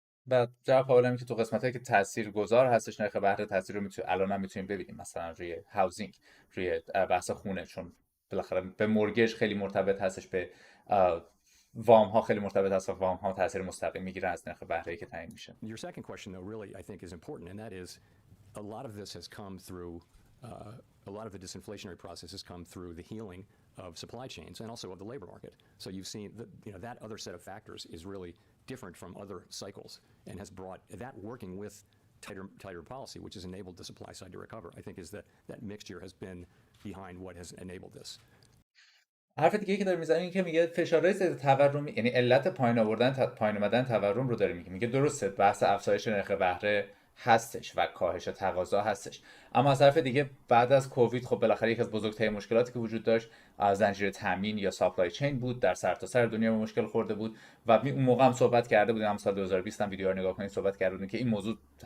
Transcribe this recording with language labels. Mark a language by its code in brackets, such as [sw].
[fa] و جواب پاول که تو قسمتایی که تاثیرگذار هستش نرخ بهره، تاثیر رو الان هم میتونیم ببینیم مثلا روی هاوزینگ، روی بحث خونه، چون بالاخره به مورگیج خیلی مرتبط هستش، به وام ها خیلی مرتبط هست و وام ها تاثیر مستقیم میگیرن از نرخ بهره که تعیین میشه. [en] Your second question, though, really I think is important, and that is a lot of this has come through a lot of the disinflationary process has come through the healing of supply chains and also of the labor market. So you've seen that, that other set of factors is really different from other cycles and has brought that, working with tighter policy, which has enabled the supply side to recover, I think is that mixture has been behind what has enabled this. [fa] حرف دیگه که داره میزنه این که میگه فشارهای ضد تورمی، یعنی علت پایین اومدن تورم رو داره میگه درسته بحث افزایش نرخ بهره هستش و کاهش تقاضا هستش، اما از طرف دیگه بعد از کووید خب بالاخره یکی از بزرگترین مشکلاتی که وجود داشت زنجیره تامین یا ساپلای چین بود، در سرتاسر دنیا به مشکل خورده بود و اون موقع هم صحبت کرده بودیم، هم سال 2020 هم ویدیو رو نگاه کنید صحبت کرده بودیم که این موضوع